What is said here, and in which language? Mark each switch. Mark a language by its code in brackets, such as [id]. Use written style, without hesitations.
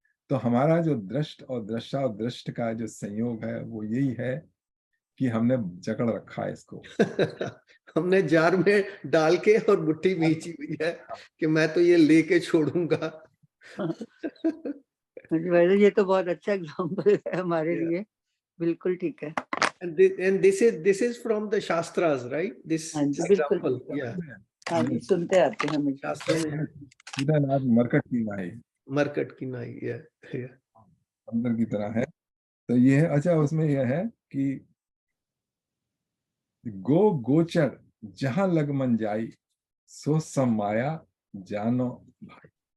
[hi] तो हमारा जो दृष्ट और दृष्टा और दृष्ट का जो संयोग है वो यही है कि हमने जकड़ रखा है इसको। हमने जार में डाल के और मुट्ठी खींची हुई है कि मैं तो ये लेके छोड़ूंगा। ये तो बहुत अच्छा एग्जांपल है हमारे लिए, बिल्कुल ठीक है। [en] And this is from the Shastras, right? This example, yeah. [hi] हाँ, ये सुनते आते हैं हमेशा। सीधा नाद मरकट की नाई, मरकट की नाई, yeah. अंदर की तरह है। तो ये है, अच्छा, उसमें यह है कि गो गोचर जहां लग मन जाई, सो सम माया जानो भाई।